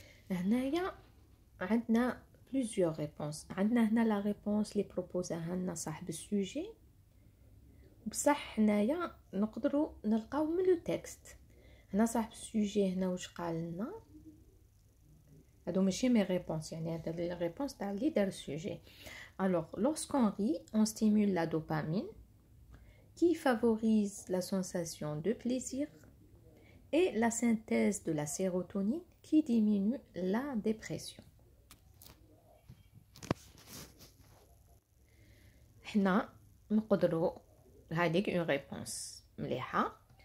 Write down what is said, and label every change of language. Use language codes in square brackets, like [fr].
[ar] هنايا عندنا [fr] plusieurs réponses. [ar] عندنا هنا [fr] la réponse [ar] اللي بروبوزاها لنا صاحب السوجي. بصح هنايا نقدروا نلقاو من لو تكست. هنا صاحب السوجي هنا واش قال لنا؟ هادو ماشي [fr] مي ريبونس, [ar] يعني هاد [fr] لي ريبونس [ar] تاع اللي دار السوجي. [fr] Alors, lorsqu'on rit, on stimule la dopamine qui favorise la sensation de plaisir et la synthèse de la sérotonine qui diminue la dépression. [ar] حنا نقدروا هذيك [fr] une réponse [ar] مليحة.